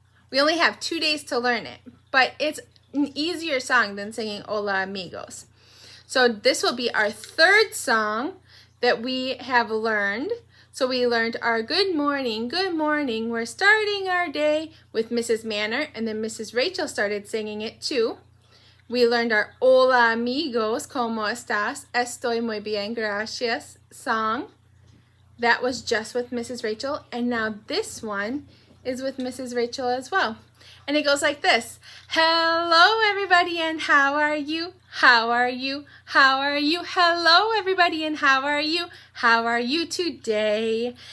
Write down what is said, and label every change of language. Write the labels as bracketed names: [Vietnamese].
[English] We only have 2 days to learn it, but it's an easier song than singing Hola Amigos. So this will be our third song that we have learned. So we learned our good morning, we're starting our day with Mrs. Manor, and then Mrs. Rachel started singing it too. We learned our [Spanish] Hola Amigos, ¿Cómo estás? Estoy muy bien, gracias [English] song. That was just with Mrs. Rachel, and now this one is with Mrs. Rachel as well. And it goes like this. Hello, everybody, and how are you? How are you? How are you? Hello, everybody, and how are you? How are you today?